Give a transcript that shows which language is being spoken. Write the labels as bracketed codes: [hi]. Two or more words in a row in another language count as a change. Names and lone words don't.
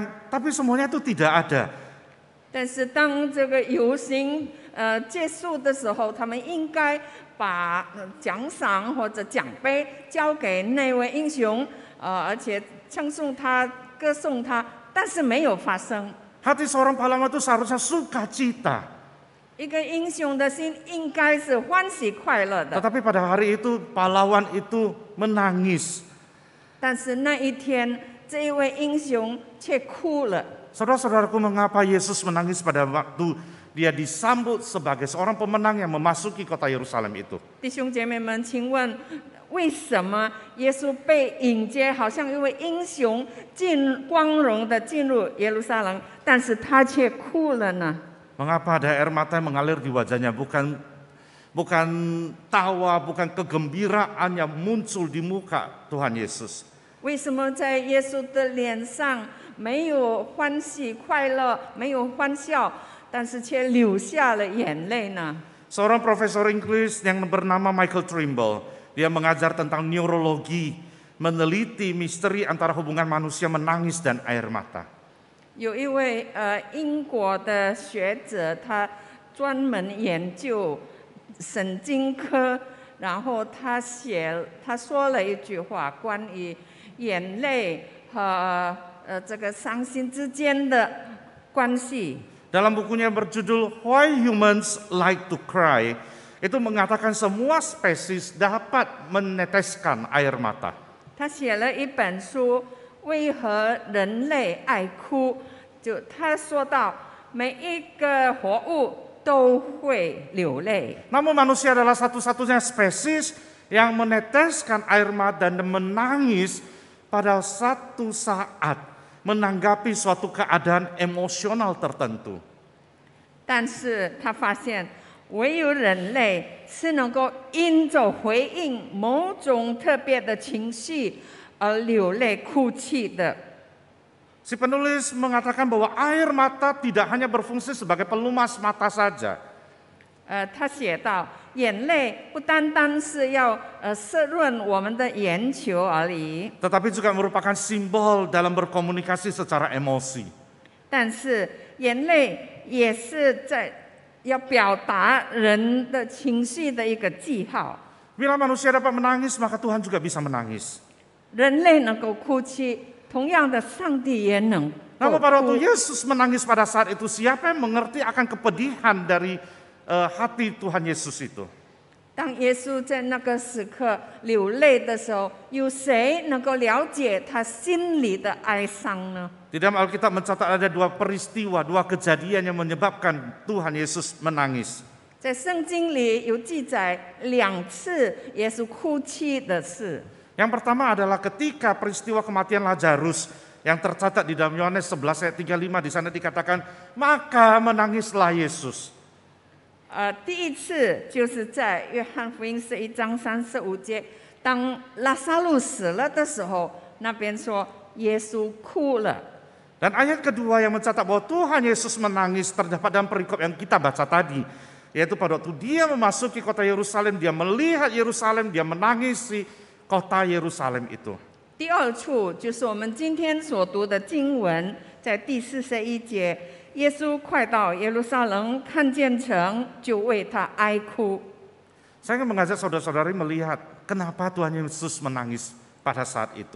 [id] Tapi semuanya itu tidak ada. [zh] 但是当这个游行结束的时候，他们应该把奖赏或者奖杯交给那位英雄，而且唱颂他、歌颂他，但是没有发生。 [id] Hati seorang pahlawan itu seharusnya sukacita. [zh] 一个英雄的心应该是欢喜快乐的， [id] Tetapi pada hari itu pahlawan itu menangis. [zh] 但是那一天，这一位英雄却哭了。 [id] Saudara-saudaraku, mengapa Yesus menangis pada waktu dia disambut sebagai seorang pemenang yang memasuki kota Yerusalem itu? [zh] 弟兄姐妹们，请问为什么耶稣被迎接，好像一位英雄光荣的进入耶路撒冷，但是他却哭了呢？ [id] Mengapa ada air mata yang mengalir di wajahnya? Bukan tawa, bukan kegembiraan yang muncul di muka Tuhan Yesus. [zh] 为什么在耶稣的脸上没有欢喜快乐，没有欢笑，但是却流下了眼泪呢？ [id] Seorang profesor Inggris yang bernama Michael Trimble, dia mengajar tentang neurologi, meneliti misteri antara hubungan manusia menangis dan air mata. [zh] 有一位英国的学者，他专门研究神经科，然后他说了一句话，关于眼泪和这个伤心之间的关系。 [id] Dalam bukunya berjudul Why Humans Like to Cry, itu mengatakan semua spesies dapat meneteskan air mata. [zh] 他写了一本书，为何人类爱哭？他说到，每一个活物都会流泪。 [id] Namun manusia adalah satu-satunya spesies yang meneteskan air mata dan menangis pada satu saat menanggapi suatu keadaan emosional tertentu. [zh] 但是他发现，唯有人类是能够因着回应某种特别的情绪而流泪哭泣的。 [id] Si penulis mengatakan bahwa air mata tidak hanya berfungsi sebagai pelumas mata saja. [zh] 他写道，眼泪不单单是要湿润我们的眼球而已， [id] Tetapi juga merupakan simbol dalam berkomunikasi secara emosi. [zh] 但是眼泪也是要表达人的情绪的一个记号。 [id] Bila manusia dapat menangis, maka Tuhan juga bisa menangis. [zh] 人类能够哭泣，同样的，上帝也能够 [id] Namun pada waktu [zh] 哭。 [id] Yesus menangis pada saat itu, siapa yang mengerti akan kepedihan dari hati Tuhan Yesus itu? [zh] 当耶稣在那个时刻流泪的时候，有谁能够了解他心里的哀伤呢？ [id] Di dalam Alkitab mencatat ada dua peristiwa, dua kejadian yang menyebabkan Tuhan Yesus menangis. [zh] 在圣经里有记载2次耶稣哭泣的事。 [id] Yang pertama adalah ketika peristiwa kematian Lazarus yang tercatat di dalam Yohanes 11 ayat 35, di sana dikatakan, maka menangislah Yesus. [zh] 第一次就是在约翰福音11章35节，当拉撒路死了的时候，那边说耶稣哭了。 [id] Dan ayat kedua yang mencatat bahwa Tuhan Yesus menangis terdapat dalam perikop yang kita baca tadi. Yaitu pada waktu dia memasuki kota Yerusalem, dia melihat Yerusalem, dia menangisi kota Yerusalem itu. [zh] 第二处就是我们今天所读的经文，在第41节，耶稣快到耶路撒冷，看见城，就为他哀哭。 [id] Saya ingin mengajak saudara-saudari melihat kenapa Tuhan Yesus menangis pada saat itu.